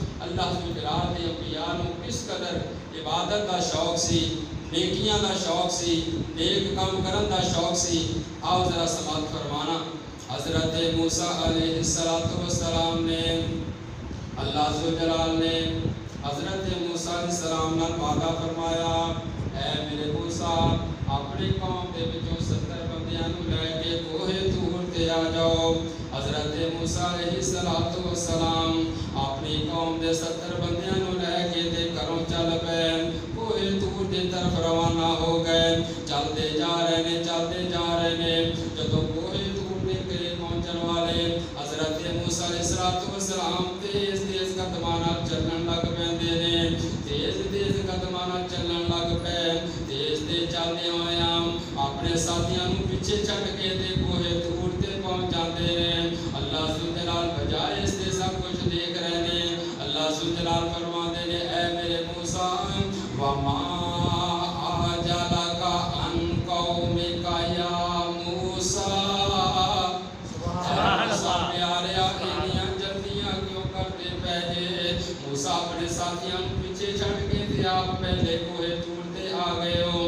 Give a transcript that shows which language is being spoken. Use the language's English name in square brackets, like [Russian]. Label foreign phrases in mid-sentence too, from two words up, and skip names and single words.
[Punjabi] اللہ ذوالجلال دے انبیاء نوں کس قدر عبادت دا شوق سی، نیکیاں دا شوق سی، نیک کام کرن دا شوق سی۔ آؤ ذرا سماعت فرمانا۔ حضرت موسیٰ علیہ السلام نے، اللہ ذوالجلال نے حضرت موسیٰ علیہ السلام نال وعدہ فرمایا، اے میرے موسیٰ اپنی قوم دے وچوں 70 بندیاں نوں لے کے کوہ طور تے آ جاؤ۔ حضرت موسیٰ علیہ السلام اپنی قوم دے 70 بندیاں نوں لے کے تے گھروں چل پے، کوہ طور دی طرف روانہ ہو گئے۔ چلتے جا رہے نے جدوں کوہ طور دے قریب پہنچن والے حضرت موسیٰ علیہ السلام تیز قدماں نال چلن لگ پیندے نے، تیز قدماں نال چلن لگ پے۔ تیز چلدے ہوئیاں اپنے ساتھیاں نوں پیچھے چھڈ کے تے کوہ طور تے پہنچ جاندے نے۔ اللہ ذوالجلال بجائے اس دے سب کچھ دیکھ رہے نے۔ اللہ ذوالجلال فرماندے نے، اے میرے موسیٰ [Arabic] وما اعجلک عن قومک یا موسیٰ، [Punjabi] موسیٰ اپنے ساتھیاں پیچھے چھڈ کے تے آپ پہلے کوہ طور تے آ گئے ہو۔